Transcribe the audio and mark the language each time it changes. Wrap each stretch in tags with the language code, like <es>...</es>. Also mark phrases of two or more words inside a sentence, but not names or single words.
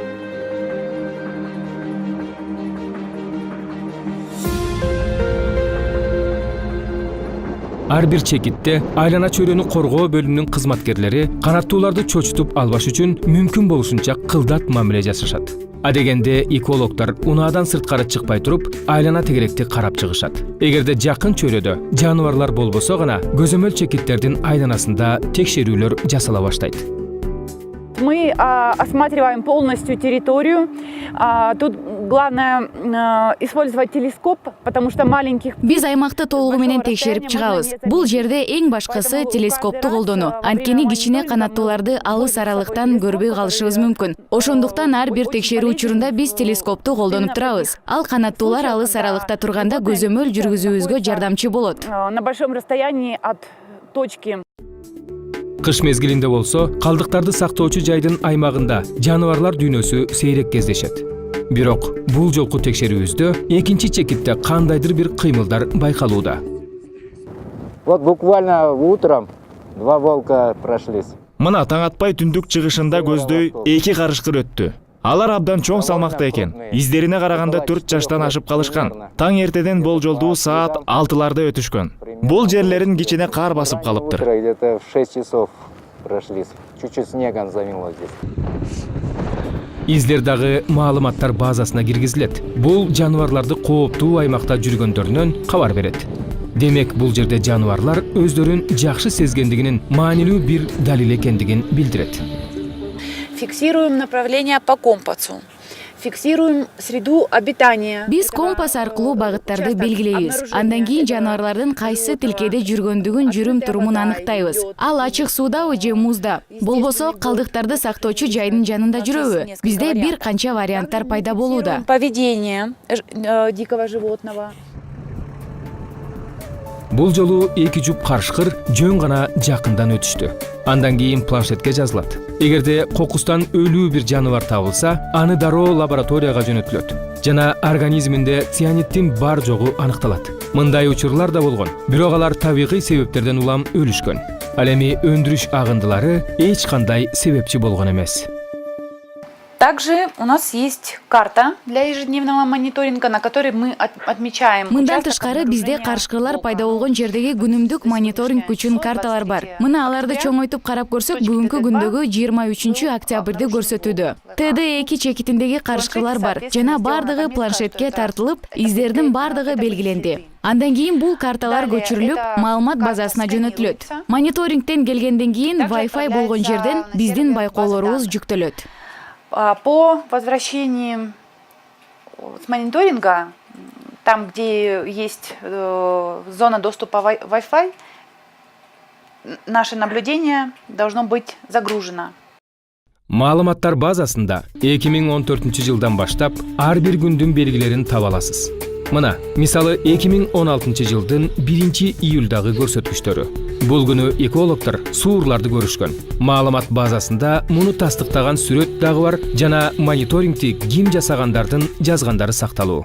<ky>Ар бир чекитте айлана чөйрөнү коргоо бөлүмүнүн кызматкерлери канаттууларды чочутуп албаш үчүн мүмкүн болушунча кылдат мамиле жасашат. Адегенде экологтор унаадан сырткары чыкпай туруп, айлана тегеректи карап чыгышат. Эгерде жакын чөйрөдө жаныбарлар болбосо гана көзөмөл чекиттердин айланасында текшерүүлөр жасала баштайт.</ky> <ru>Мы осматриваем полностью территорию. Тут главное использовать телескоп, потому что маленьких...</ru> <ky>Биз аймакты толугу менен текшерип чыгабыз. Бул жерде эң башкысы телескопту колдонуу. Анткени кичине канаттууларды алыс аралыктан көрбөй калышыбыз мүмкүн. Ошондуктан ар бир текшерүү учурунда биз телескопту колдонуп турабыз. Ал канаттуулар алыс аралыкта турганда көзөмөл жүргүзүүбүзгө жардамчы болот.</ky> <ru>На большом расстоянии от точки.</ru> <ky>Кыш мезгилинде болсо, калдыктарды сактоочу жайдын аймагында жаныбарлар дүйнөсү сейрек кездешет. Бирок бул жолку текшерүүбүздө экинчи чекитте кандайдыр бир кыймылдар байкалууда.</ky> <ru>Вот буквально утром 2 волка прошлись.</ru> <ky>Мына таң атпай түндүк чыгышында көздөй 2 карышкыр өттү. Алар абдан чоң салмакта экен. Издерине караганда 4 жаштан ашып калышкан. Таң эртеден болжолдуу саат 6-ларда өтүшкөн. Бул жерлерин кичине кар басып калыптыр.</ky> <ru>Где-то в 6 часов прошлись. Чуть-чуть снегом замело здесь.</ru> <ky>Издер дагы маалыматтар базасына киргизилет. Бул жаныбарларды кооптуу аймакта жүргөндөрүнөн кабар берет. Демек бул жерде жаныбарлар өздөрүн жакшы сезгендигинин маанилүү бир далил экендигин билдирет.</ky> <ru>Фиксируем направление по компасу. Фиксируем среду обитания.</ru> <ky>Биз компас аркылуу багыттарды белгилейбиз. Андан кийин жаныбарлардын кайсы тилкеде жүргөндүгүн, жүрүм турумун аныктайбыз. Ал ачык суудабы же музда? Болбосо калдыктарды сактоочу жайдын жанында жүрөбү? Бизде бир канча варианттар пайда болууда.</ky> <ru>Поведение дикого животного.</ru> <ky>Бул жолу эки жуп карышкыр жөн гана жакындан өтүштү. Андан кийин планшетке жазылат. Эгерде кокустан өлүү бир жаныбар табылса, аны дароо лабораторияга жөнөтүлөт. Жана организминде цианиттин бар жогу аныкталат. Мындай учурлар да болгон. Бирок алар табигый себептерден улам өлүшкөн. Ал эми өндүрүш агындылары эч кандай себепчи болгон эмес.</ky> <ru>Также у нас есть карта для ежедневного мониторинга, на которой мы отмечаем.</ru> <ky>Мындан тышкары бизде карышкырлар пайда болгон жердеги күнүмдүк мониторинг үчүн карталар бар. Мына аларды чоңойтуп карап көрсөк, бүгүнкү күндөгү 23 октябрьды көрсөтүүдө. ТД2 чекитиндеги карышкырлар бар. Жана бардыгы планшетке тартылып, издердин бардыгы белгиленди. Андан кийин бул карталар көчүрүлүп, маалымат базасына жөнөтүлөт. Мониторингтен келгенден кийин Wi-Fi болгон жерден биздин байкоолорубуз жүктөлөт.</ky> <ru>По возвращении с мониторинга, там, где есть зона доступа Wi-Fi, наше наблюдение должно быть загружено.</ru> <ky>Маалыматтар базасында 2014 жылдан баштап ар бир күндүн белгилерин таба аласыз. Мына, мисалы 2016 жылдын 1 июлдагы көрсөткүчтөрү. Бул күнү экологдор суурларды көрүшкөн. Маалымат базасында муну тастыктаган сүрөт дагы бар жана мониторингти ким жасагандардын жазгандары сакталуу.</ky>